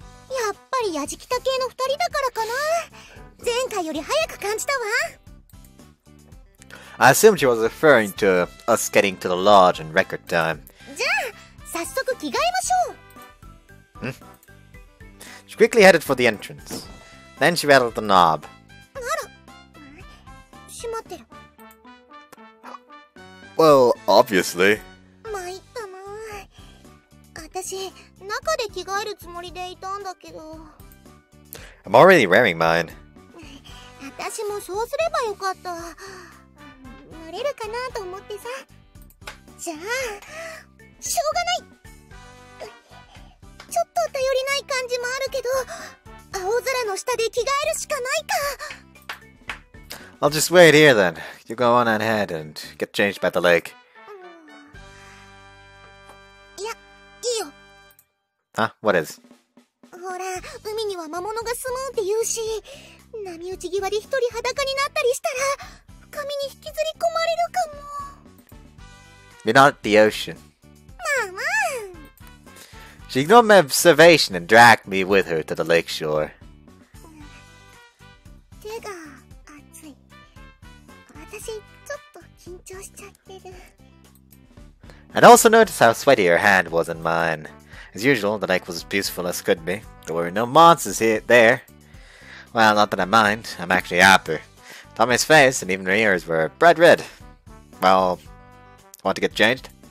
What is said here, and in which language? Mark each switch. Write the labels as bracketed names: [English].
[Japanese] やっぱりやじきた系の2人だからかな。前回より早く感じたわ。 [English] I assumed she was referring to us getting to the lodge in record time. [Japanese] じゃあ早速着替えましょう。 [English] She quickly headed for the entrance. Then she rattled the knob. [Japanese] あら、閉まってる。 [English] Well, obviously. [Japanese] 参ったな。私中で着替えるつもりでいたんだけど。 [English] I'm already wearing mine. [Japanese] 私もそうすればよかった。乗れるかなと思ってさ。じゃあしょうがない。ちょっと頼りない感じもあるけど、青空の下で着替えるしかないか。 [English] I'll just wait here then. You go on ahead and get changed by the lake. [Japanese] いや、いいよ。 [English] Huh? What is? [Japanese] ほら、海には魔物が住むって言うし、波打ち際で一人裸になったりしたら深みに引きずり込まれるかも。 [English] We're not at the ocean. [Japanese] まあまあ。 [English] She ignored my observation and dragged me with her to the lake shore. [Japanese] 手が熱い。私ちょっと緊張しちゃってる。 [English] I'd also noticed how sweaty her hand was in mine. As usual, the lake was as peaceful as could be. There were no monsters there. Well, not that I mind. I'm actually happy. Tommy's face and even her ears were bright red. Well, want to get changed?